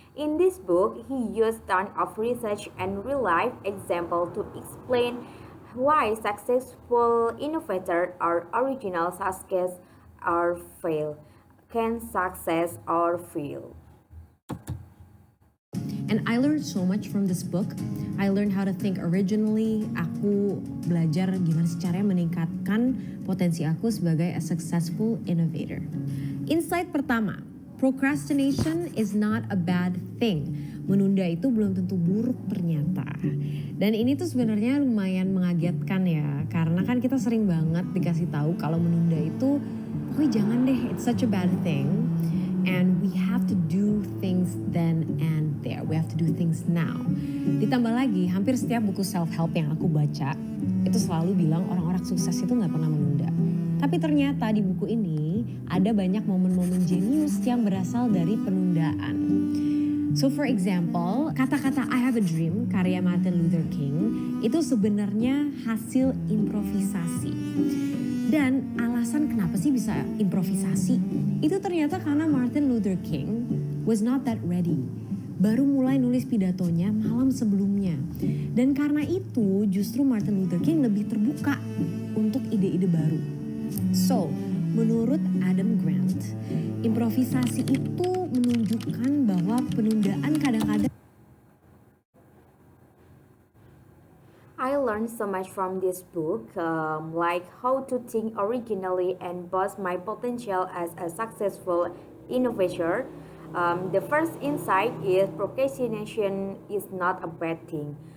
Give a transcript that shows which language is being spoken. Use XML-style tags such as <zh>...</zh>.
<en>In this book, he used tons of research and real-life examples to explain why successful innovators or original success or fail, can success or fail. And I learned so much from this book. I learned how to think originally.</en> <id>Aku belajar gimana sih caranya meningkatkan potensi aku sebagai</id> <en>a successful innovator.</en> <id>Insight pertama,</id> <en>procrastination is not a bad thing.</en> <id>Menunda itu belum tentu buruk ternyata. Dan ini tuh sebenarnya lumayan mengagetkan ya, karena kan kita sering banget dikasih tahu kalau menunda itu, pokoknya jangan deh,</id> <en>it's such a bad thing. And we have to do things then and there. We have to do things now.</en> <id>Ditambah lagi, hampir setiap buku self-help yang aku baca, itu selalu bilang orang-orang sukses itu gak pernah menunda. Tapi ternyata di buku ini, ada banyak momen-momen jenius yang berasal dari penundaan.</id> <en>So for example,</en> <id>kata-kata I have a dream karya Martin Luther King, itu sebenarnya hasil improvisasi. Dan alasan kenapa sih bisa improvisasi? Itu ternyata karena</id> <en>Martin Luther King was not that ready.</en> <id>Baru mulai nulis pidatonya malam sebelumnya. Dan karena itu justru Martin Luther King lebih terbuka untuk ide-ide baru. So, menurut Adam Grant, improvisasi itu menunjukkan bahwa penundaan kadang-kadang</id> <en>I learned so much from this book, like how to think originally and boost my potential as a successful innovator. The first insight is procrastination is not a bad thing.</en>